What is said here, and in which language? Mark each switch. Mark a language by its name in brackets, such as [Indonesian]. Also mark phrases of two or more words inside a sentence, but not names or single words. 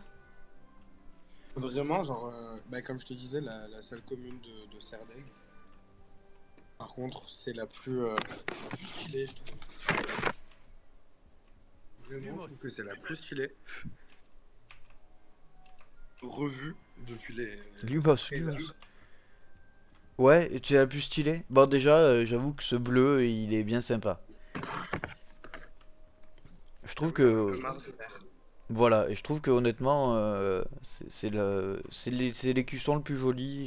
[French] Vraiment, genre, bah, comme je te disais, la salle commune de Serdaigle. Par contre, c'est la plus stylée, je trouve. Vraiment, je trouve que c'est la plus stylée. Revue depuis les Lumos, trailers. Lumos. Ouais, et tu es la plus stylée. Bon, déjà, j'avoue que ce bleu, il est bien sympa. Je trouve J'avoue que j'en ai un que. peu marre du vert. Voilà, et je trouve que honnêtement, c'est l'écusson le plus joli.